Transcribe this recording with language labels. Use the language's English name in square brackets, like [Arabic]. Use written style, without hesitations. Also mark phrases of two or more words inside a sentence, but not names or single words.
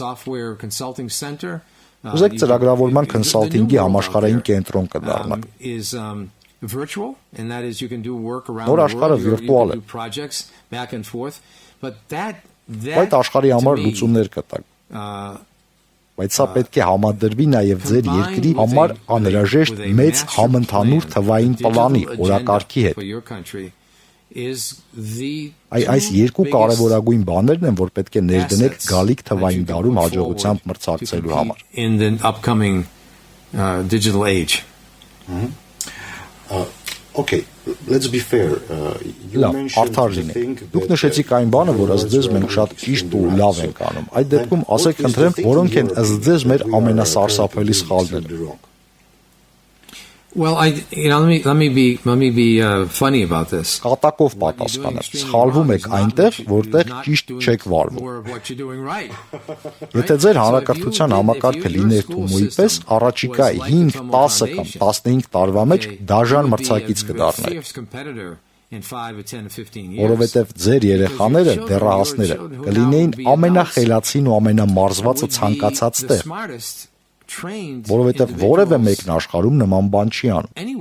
[Armenian] Ուզեք ծրագրավորման քոնսալթինգի համաշխարհային կենտրոն կդառնաք։ Նոր աշխարհը վիրտուալ է։ Այդ աշխարհի համար լուծումներ կտակ։ Բայց սա պետք է համադրվի նաև ձեր երկրի համար անհրաժեշտ մեծ համընդհանուր թվային պլանի, օրակարգի հետ։ Այս երկու կարևորագույն բաներն են, որ պետք է ներդնեք գալիք թվային դարում հաջողությամբ մրցակցելու համար։ [English] Okay, let's be fair. [Armenian] Լավ, արդար լինենք։ Դուք նշեցիք այն բանը, որ ըստ ձեզ մենք շատ ճիշտ ու լավ ենք անում։ Այդ դեպքում ասեք խնդրեմ, որոնք են ըստ ձեզ մեր ամենասարսափելի սխալները։ [English] Well, let me be funny about this. [Armenian] Կատակով պատասխանեմ։ Սխալվում եք այնտեղ, որտեղ ճիշտ չեք վարվում։ Եթե ձեր հանրակրթության համակարգը լիներ Թումոյի պես, առաջիկա 5, 10 կամ 15 տարվա մեջ դաժան մրցակից կդառնայիք։ Որովհետև ձեր երեխաները, դեռահասները, կլինեին ամենախելացին ու ամենամարզվածը ցանկացած տեղ։ Որովհետև որևէ մեկն աշխարհում նման բան չի անում։